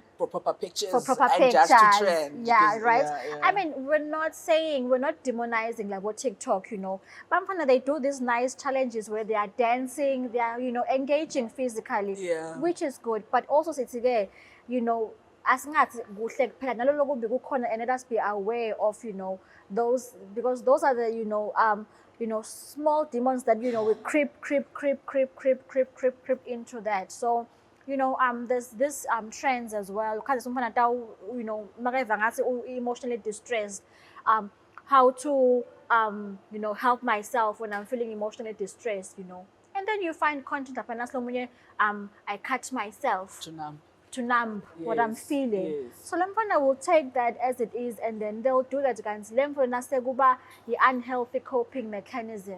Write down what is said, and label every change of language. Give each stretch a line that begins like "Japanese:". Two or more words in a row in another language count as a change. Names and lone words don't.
English: For proper pictures. for proper And pictures. just to trend. Yeah, 'Cause- right. yeah. I mean, we're not demonizing like what TikTok, you know. But they do these nice challenges where they are dancing, they are, you know, engaging physically, Yeah. which is good. But also, you know,
Zulu: asingathi kuhle kuphela nalolo kubi kukhona,
English: and let us be aware of, you know, those, because those are the, you know, small demons that, you know, will creep into that. So, you know, there's this trends as well. Because umfana you know,
Zulu: makeva ngathi
English: emotionally distressed, how to you know, help myself when I'm feeling emotionally distressed, you know. And then you find content I cut myself To numb. to numb what I'm Yes, feeling. yes. So Lemfana will take that as it is, and then they'll do that against
Zulu: Lemfana Seguba,
English: the unhealthy coping mechanism.